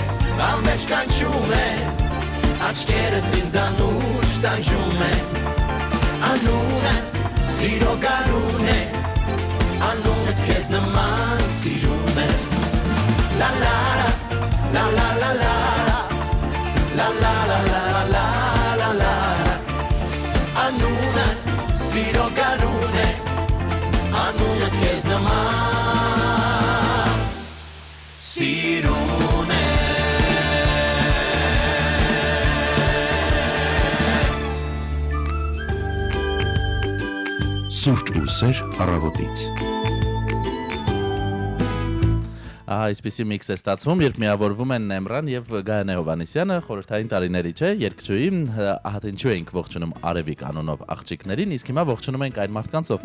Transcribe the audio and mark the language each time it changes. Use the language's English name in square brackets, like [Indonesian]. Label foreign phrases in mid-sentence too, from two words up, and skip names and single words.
[Armenian] անվերջ կանչում են Աչքերդ ինձանուց տանջում են Անունը սիրո գարուն է Անունդ քեզ նման սիրուն է La la la la la la La la la la la la la Անունդ սիրո գարուն Անունդ քեզ նման սիրուն է Լուսեր առավոտից։ Այսպիսի միքս է ստացվում, երբ միավորվում են Նեմրան եւ Գայանե Հովանեսյանը, խորհրդային տարիների չէ, երգչուհի, ահա էինք ողջունում Արևիկ անունով աղջիկներին, իսկ հիմա ողջունում ենք այն մարդկանց, ովքեր